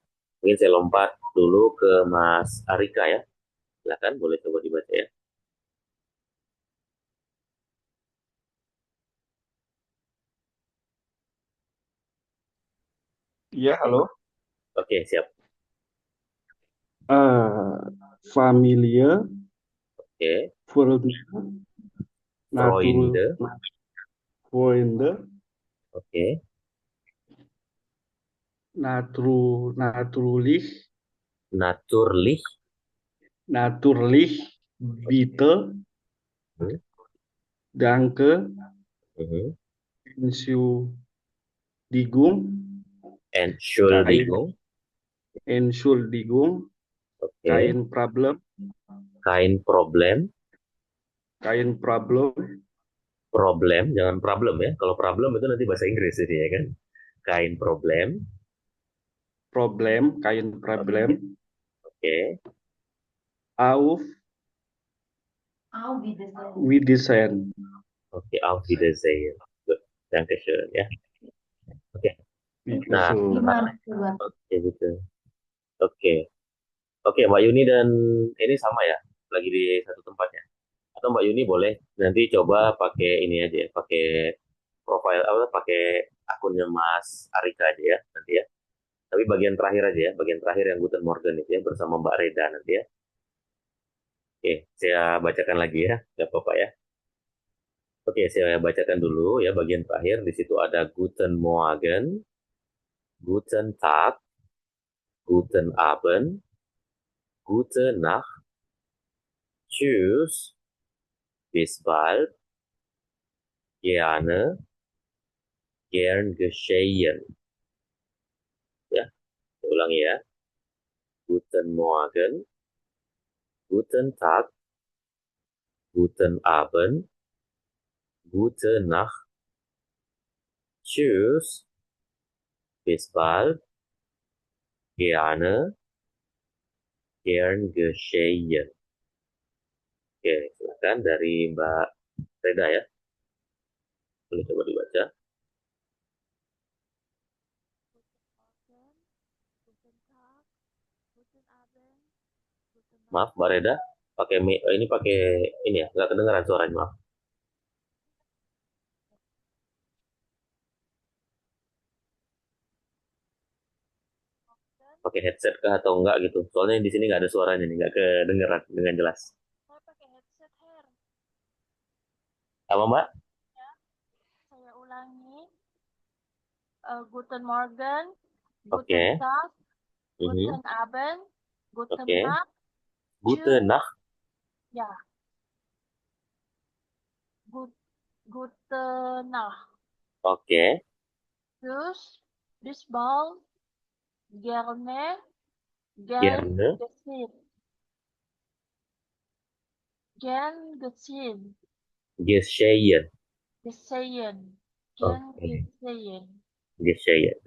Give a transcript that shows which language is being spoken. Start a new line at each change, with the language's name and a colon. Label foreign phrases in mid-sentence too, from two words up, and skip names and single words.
Indonesian: Mungkin saya lompat dulu ke Mas Arika ya. Silakan, boleh coba dibaca ya. Iya, halo. Oke, siap.
German: Familie,
Indonesian: Oke,
German: Freunde, Freunde. Freunde,
Indonesian: Oke,
German: natürlich, Naturlich. bitte, Hmm. danke, Mhm. Entschuldigung, Entschuldigung. Oke, kein Problem, kein Problem. kein Problem, Problem,
Indonesian: jangan problem ya. Kalau problem itu nanti bahasa Inggris ini ya kan.
German: Kein Problem. kein Problem,
Indonesian: Oke,
German: auf Wiedersehen. oke, auf Wiedersehen. Good. Dankeschön ya.
Indonesian: Oke. Nah,
German: Bitteschön.
Indonesian: oke gitu. Oke. Oke, Mbak Yuni dan ini sama ya, lagi di satu tempatnya. Atau Mbak Yuni boleh nanti coba pakai ini aja, ya, pakai profile apa, pakai akunnya Mas Arika aja ya nanti ya. Tapi bagian terakhir aja ya, bagian terakhir yang
German: Guten Morgen
Indonesian: itu ya bersama Mbak Reda nanti ya. Oke, saya bacakan lagi ya, nggak apa-apa ya. Oke, saya bacakan dulu ya bagian terakhir. Di situ ada
German: Guten Morgen, Guten Tag, Guten Abend, Gute Nacht, Tschüss, bis bald, gerne, gern geschehen.
Indonesian: Ya, saya ulangi ya.
German: Guten Morgen, Guten Tag, Guten Abend, Gute Nacht, Tschüss, bis bald, gerne, gern geschehen.
Indonesian: Oke, silakan dari Mbak Reda ya. Boleh coba dibaca. Maaf, Mbak Reda, ini pakai ini ya, nggak kedengeran suaranya, maaf. Pakai headset kah atau enggak gitu? Soalnya di sini nggak ada suaranya nih, nggak kedengeran dengan jelas. Saya pakai headset, Her. Apa, Mbak? Saya ulangi.
German: Guten Morgen,
Indonesian: Oke.
German: Guten Tag, Mhm. Guten Abend, Guten
Indonesian: Oke.
German: Nacht, Gute Nacht. ya, Gute Nacht.
Indonesian: Oke. Terus,
German: bis bald, gerne, gern Gerne. geschehen. Gern geschehen. Geschehen. Geschehen. Gern
Indonesian: Oke.
German: geschehen. Geschehen. Good.